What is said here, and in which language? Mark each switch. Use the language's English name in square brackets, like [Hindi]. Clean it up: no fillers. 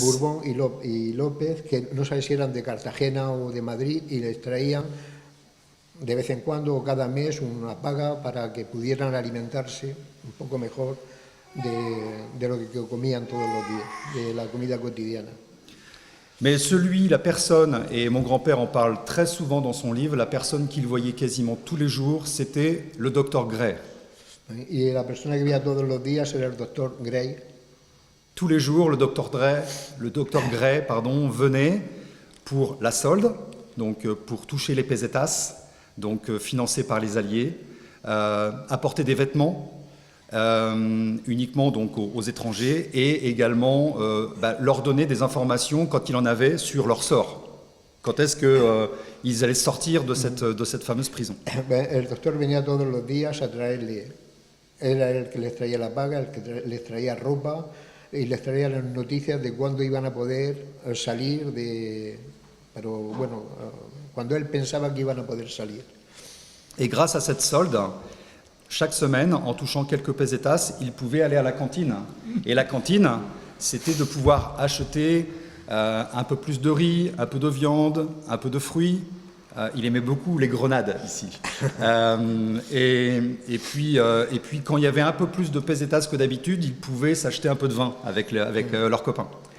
[Spanish] Bourbon y López, que no sabía si eran de Cartagena o de Madrid, y les traían de vez en cuando o cada mes una paga para que pudieran alimentarse un poco mejor de lo que comían todos los días, de la comida cotidiana. [French] Mais la personne, et mon grand-père en parle très souvent dans son livre, la personne qu'il voyait quasiment tous les jours, c'était le docteur Gray. [Spanish] Y la persona que veía todos los días era el doctor Gray. [French] Tous les jours, le docteur Gray, venait pour la solde, donc pour toucher les pesetas, donc financé par les Alliés, apporter des vêtements, uniquement donc aux étrangers, et également leur donner des informations quand il en avait sur leur sort. Quand est-ce qu'ils allaient sortir de cette fameuse prison? [Spanish] El doctor venía todos los días a traerle, era el que les traía la paga, el que les traía ropa y les traía las noticias de cuándo iban a poder salir pero bueno, cuando él pensaba que iban a poder salir. [French] Et grâce à cette solde, chaque semaine, en touchant quelques pesetas, il pouvait aller à la cantine. Et la cantine, c'était de pouvoir acheter un peu plus de riz, un peu de viande, un peu de fruits. Il aimait beaucoup les grenades ici. Et puis, quand il y avait un peu plus de pesetas que d'habitude, ils pouvaient s'acheter un peu de vin avec leurs copains.